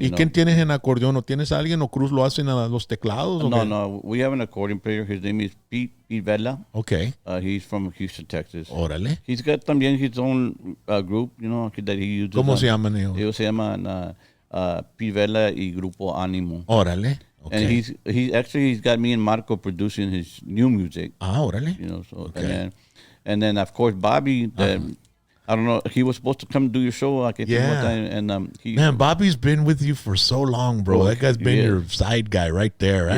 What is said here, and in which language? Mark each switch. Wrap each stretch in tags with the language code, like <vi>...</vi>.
<es>¿Y quién tienes en acordeón? ¿O tienes a alguien? ¿O Cruz lo hacen a los teclados?</es> <en>No. We have an accordion player. His name is Pete Vela. Okay. He's from Houston, Texas.</en> <es>Órale.</es> <en>He's got</en> <es>también</es> <en>his own group, that he uses.</en> <es>¿Cómo se llaman ellos? Ellos se llaman Pete Vela y Grupo Ánimo. Órale.</es> <en>Okay. And he's got me and Marco producing his new music. Órale. Okay. And then of course Bobby. I don't know. He was supposed to come do your show. Man, Bobby's been with you for so long, bro. That guy's been your side guy right there, right?</en>